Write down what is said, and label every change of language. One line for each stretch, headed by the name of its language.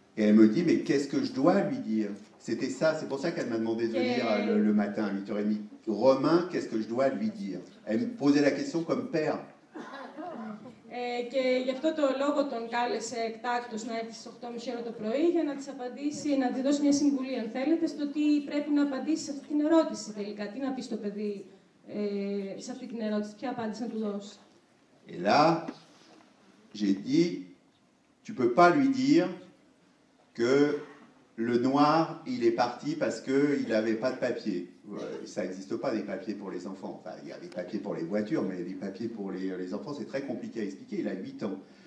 French: Et elle me dit, mais qu'est-ce que je dois lui dire? C'était ça, c'est pour ça qu'elle m'a demandé de venir le matin à 8h30. Romain, qu'est-ce que je dois lui dire? Elle me posait la question comme père.
Greek: Και γι' αυτό το λόγο τον κάλεσε εκτάκτως να έρθει στις 8.30 το πρωί για να της απαντήσει, να της δώσει μια συμβουλή, αν θέλετε, στο τι πρέπει να απαντήσει σε αυτή την ερώτηση τελικά. Τι να πει στο παιδί σε αυτή την ερώτηση, ποια απάντηση να του δώσει.
French: Et là, j'ai dit, tu peux pas lui dire que le noir, il est parti parce qu'il n'avait pas de papier. Ça n'existe pas des papiers pour les enfants. Enfin, il y a des papiers pour les voitures, mais les papiers pour les enfants, c'est très compliqué à expliquer. Il a 8 ans.